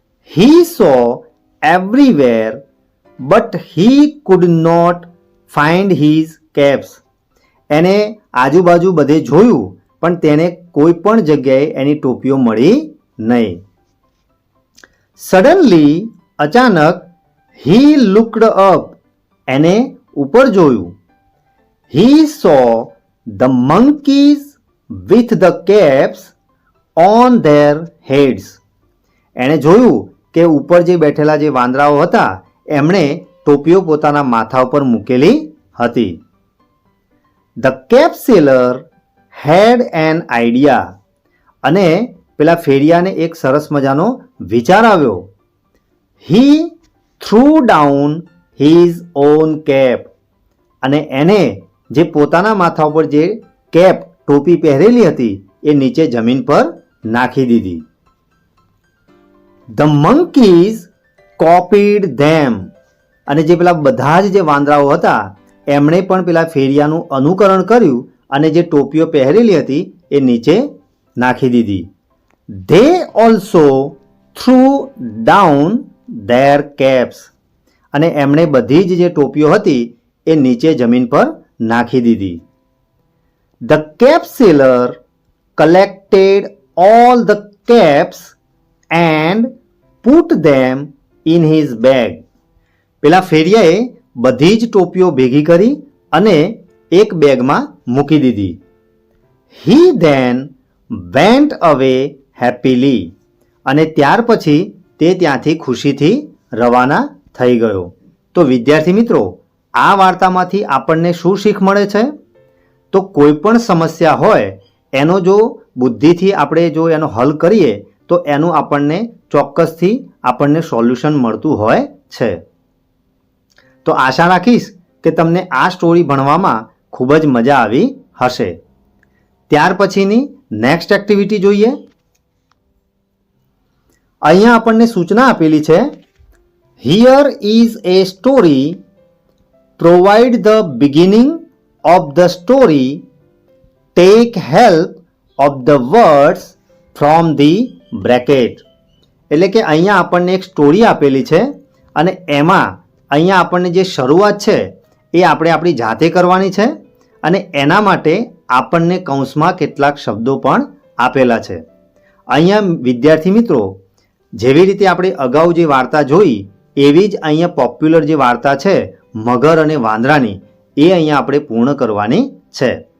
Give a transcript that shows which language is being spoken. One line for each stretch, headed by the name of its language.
English: He saw everywhere but he could not find his caps.
Gujarati: એને આજુબાજુ બધે જોયું પણ તેને કોઈ પણ જગ્યાએ એની ટોપીઓ મળી નહીં. સડનલી, અચાનક,
English: He looked up.
Gujarati: એને ઉપર જોયું.
English: He saw the monkeys with the caps on their heads.
Gujarati: એણે જોયું કે ઉપર જે બેઠેલા જે વાંદરાઓ હતા એમણે ટોપીઓ પોતાના માથા ઉપર મૂકેલી હતી.
English: The cap seller had an idea.
Gujarati: અને પેલા ફેરિયાને એક સરસ મજાનો વિચાર આવ્યો.
English: He threw down his own cap.
Gujarati: અને એને જે પોતાના માથા ઉપર જે કેપ ટોપી પહેરેલી હતી એ નીચે જમીન પર નાખી દીધી.
English: The monkeys copied them.
Gujarati: અને જે પેલા બધા જ જે વાંદરાઓ હતા એમણે પણ પેલા ફેરિયાનું અનુકરણ કર્યું અને જે ટોપીઓ પહેરેલી હતી એ નીચે નાખી દીધી.
English: They also threw down their caps.
Gujarati: અને એમણે બધી જ જે ટોપીઓ હતી એ નીચે જમીન પર નાખી દીધી.
English: The cap seller collected all the caps and put them in his bag.
Gujarati: પેલા ફેરિયાએ બધી જ ટોપીઓ ભેગી કરી અને એક બેગમાં મૂકી દીધી.
English: He then went away happily.
Gujarati: અને ત્યાર પછી તે ત્યાંથી ખુશીથી રવાના થઈ ગયો. તો વિદ્યાર્થી મિત્રો, આ વાર્તામાંથી આપણને શું શીખ મળે છે? તો કોઈ પણ સમસ્યા હોય એનો જો બુદ્ધિથી આપણે જો એનો હલ કરીએ તો એનું આપણને ચોક્કસથી આપણને સોલ્યુશન મળતું હોય છે. તો આશા રાખીશ કે તમને આ સ્ટોરી ભણવામાં ખૂબ જ મજા આવી હશે. ત્યાર પછીની નેક્સ્ટ એક્ટિવિટી જોઈએ. અહીંયા આપણને સૂચના આપેલી છે.
English: Here is a story. Provide the beginning of the story. Take help of the words from the bracket.
Gujarati: એટલે કે અહીંયા આપણને એક સ્ટોરી આપેલી છે અને એમાં અહીંયા આપણને જે શરૂઆત છે એ આપણે આપણી જાતે કરવાની છે અને એના માટે આપણને કૌંસમાં કેટલાક શબ્દો પણ આપેલા છે. અહીંયા વિદ્યાર્થી મિત્રો, જેવી રીતે આપણે અગાઉ જે વાર્તા જોઈ એવી જ અહીંયા પોપ્યુલર જે વાર્તા છે મગર અને વાંદરાની એ અહીંયા આપણે પૂર્ણ કરવાની છે.